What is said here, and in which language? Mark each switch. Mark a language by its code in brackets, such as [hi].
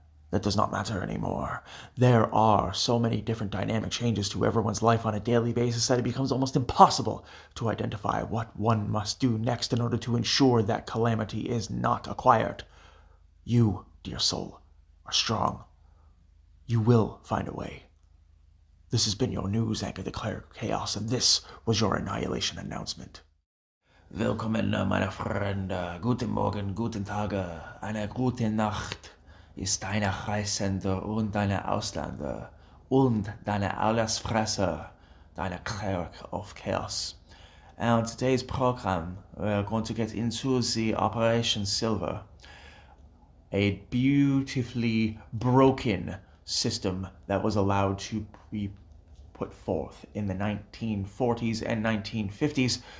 [en] That does not matter anymore. There are so many different dynamic changes to everyone's life on a daily basis that it becomes almost impossible to identify what one must do next in order to ensure that calamity is not acquired. You, dear soul, are strong. You will find a way. This has been your news anchor, the Cleric of Chaos, and this was your Annihilation Announcement. [de] Willkommen, meine Freunde. Guten Morgen, guten Tage, eine gute Nacht. Ist deine Reisende und deine Ausländer und deine Allesfresser, deine Cleric of Chaos. [en] And today's program, we're going to get into the Operation Silver, a beautifully broken system that was allowed to be put forth in the 1940s and 1950s.